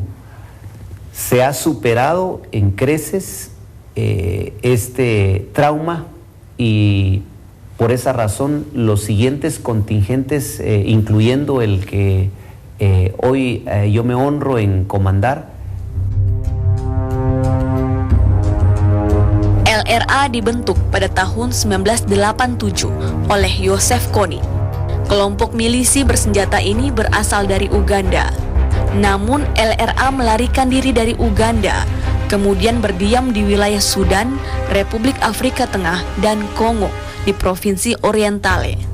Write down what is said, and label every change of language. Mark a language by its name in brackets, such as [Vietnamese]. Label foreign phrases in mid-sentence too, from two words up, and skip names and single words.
[Spanish] Se ha superado en creces este trauma y por esa razón los siguientes contingentes, incluyendo el que hoy yo me honro en comandar. [Indonesian] LRA dibentuk pada tahun 1987 oleh Joseph Kony. Kelompok milisi bersenjata ini berasal dari Uganda. Namun LRA melarikan diri dari Uganda, kemudian berdiam di wilayah Sudan, Republik Afrika Tengah, dan Kongo di Provinsi Orientale.